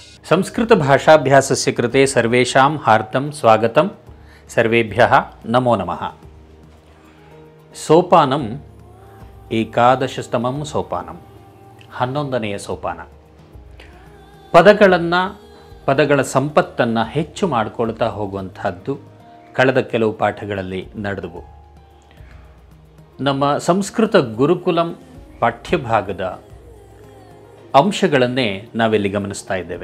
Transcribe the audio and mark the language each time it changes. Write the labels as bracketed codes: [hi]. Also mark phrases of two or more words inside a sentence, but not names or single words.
[sa] संस्कृतभाषाभ्यासस्य कृते सर्वेषां हार्दं स्वागतं। सर्वेभ्यः नमो नमः। सोपानम् एकादशतमं सोपानं [kn] 11ನೇ ಸೋಪಾನ। ಪದಗಳ ಸಂಪತ್ತನ್ನು ಹೆಚ್ಚು ಮಾಡಿಕೊಳ್ತಾ ಹೋಗುವಂತಹದ್ದು ಕಳೆದ ಕೆಲವು ಪಾಠಗಳಲ್ಲಿ ನಡೆದವು। ನಮ್ಮ ಸಂಸ್ಕೃತ ಗುರುಕುಲಂ ಪಾಠ್ಯಭಾಗದ ಅಂಶಗಳನ್ನೇ ನಾವಿಲ್ಲಿ ಗಮನಿಸ್ತಾ ಇದ್ದೇವೆ।